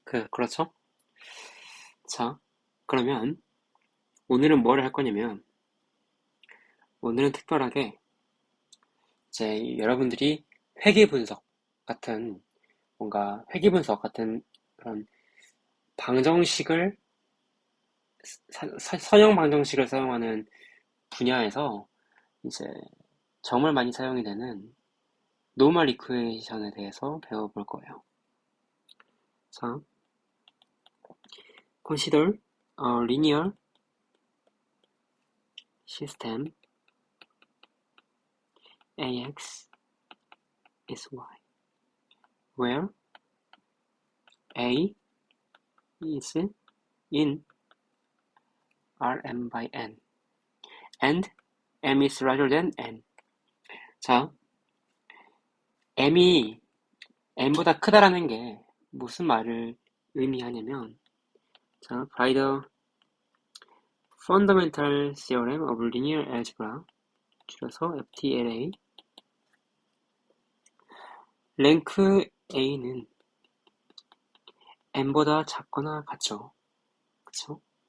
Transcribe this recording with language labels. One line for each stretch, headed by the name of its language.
Korean: 그렇죠? 자, 그러면 오늘은 뭘 할 거냐면 오늘은 특별하게 이제 여러분들이 회귀 분석 같은 뭔가 회귀 분석 같은 그런 방정식을 선형 방정식을 사용하는 분야에서 이제 정말 많이 사용이 되는 노멀 이퀘이션에 대해서 배워볼 거예요.
English: 자, consider a linear system AX is Y, where A is in Rm by N and M is larger than N.
Korean: 자, M이 N보다 크다라는 게 무슨 말을 의미하냐면, 자,
English: by the fundamental theorem of linear algebra,
Korean: 줄여서 FTLA, 랭크 A는 N보다 작거나 같죠. 그쵸?